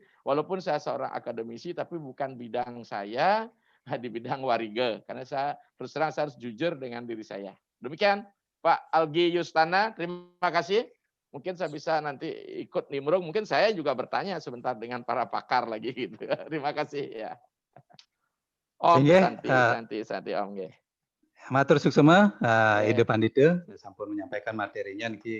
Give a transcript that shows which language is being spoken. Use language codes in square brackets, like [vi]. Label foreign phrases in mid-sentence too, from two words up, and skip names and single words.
[id] Walaupun saya seorang akademisi, tapi bukan bidang saya di bidang wariga. Karena saya terus terang saya harus jujur dengan diri saya. Demikian Pak Algi Yustana, terima kasih. Mungkin saya bisa nanti ikut nimbrung. Mungkin saya juga bertanya sebentar dengan para pakar lagi gitu. Terima kasih ya. [sa] Om Santi Om nggih. [ban] Matur suksema, Nggih. [id] Ide Pandita sampun menyampaikan materinya niki